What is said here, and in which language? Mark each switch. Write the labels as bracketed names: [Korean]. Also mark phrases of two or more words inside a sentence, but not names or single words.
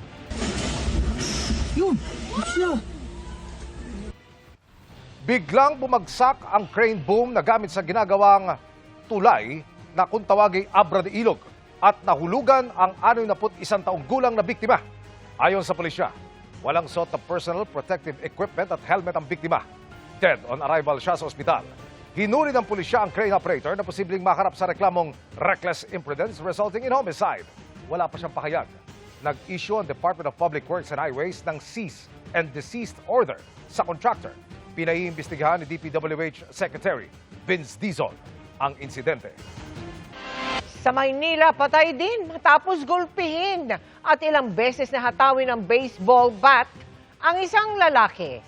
[Filipino] Biglang bumagsak ang [English] crane boom [Filipino] na gamit sa ginagawang tulay na kung tawagay Abra de Ilog at nahulugan ang 61 taong gulang na biktima. Ayon sa pulisya, walang suot na [English] personal protective equipment [Filipino] at helmet ang biktima. [English] Dead on arrival [Filipino] siya sa ospital. Hinuri ng pulisya ang [English] crane operator [Filipino] na posibleng makarap sa reklamong [English] reckless imprudence resulting in homicide. [Filipino] Wala pa siyang pahayag. Nag-issue ang Department of Public Works and Highways ng [English] cease and desist order [Filipino] sa contractor. Pinaiimbestigahan ni DPWH Secretary Vince Dizon ang insidente. Sa Maynila, patay din matapos gulpihin at ilang beses na hatawin ng [English] baseball bat [Filipino] ang isang lalaki.